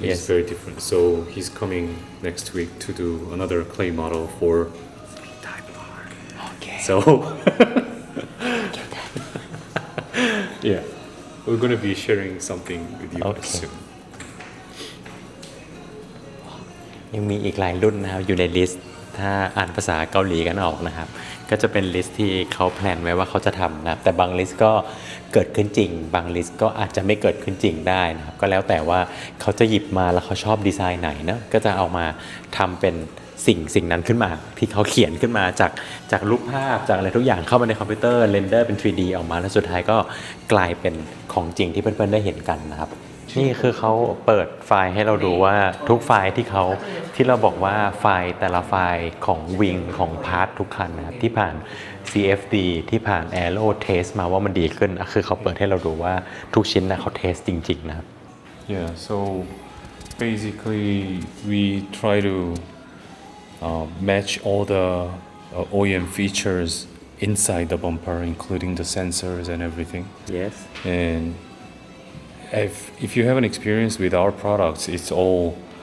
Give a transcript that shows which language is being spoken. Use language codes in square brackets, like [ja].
[en] Yes. very different. So he's coming next week to do another clay model for Type R. Okay. So yeah, we're gonna be sharing something with you Okay. soon. [th] ยังมีอีกหลายรุ่นนะครับอยู่ในลิสต์ถ้าอ่านภาษาเกาหลีกันออกนะครับก็จะเป็นลิสต์ที่เขาแพลนไว้ว่าเขาจะทำนะครับแต่บางลิสต์ก็เกิดขึ้นจริงบางลิสต์ก็อาจจะไม่เกิดขึ้นจริงได้นะครับก็แล้วแต่ว่าเขาจะหยิบมาแล้วเขาชอบดีไซน์ไหนนะก็จะเอามาทำเป็นสิ่งนั้นขึ้นมาที่เขาเขียนขึ้นมา จากรูปภาพจากอะไรทุกอย่างเข้ามาในคอมพิวเตอร์เรนเดอร์เป็น 3D ออกมาแล้วสุดท้ายก็กลายเป็นของจริงที่เพื่อนๆได้เห็นกันนะครับนี่คือเขาเปิดไฟล์ให้เราดูว่าทุกไฟล์ที่เราบอกว่าไฟล์แต่ละไฟล์ของวิงของพาร์ททุกคันนะครับที่ผ่าน CFD ที่ผ่าน Aero Test มาว่ามันดีขึ้นคือเขาเปิดให้เราดูว่าทุกชิ้นนะเขาเทสจริงๆนะครับ [en] Yeah. So basically, we try to match all the OEM features inside the bumper, including the sensors and everything. Yes And if you have an experience with our products, it's all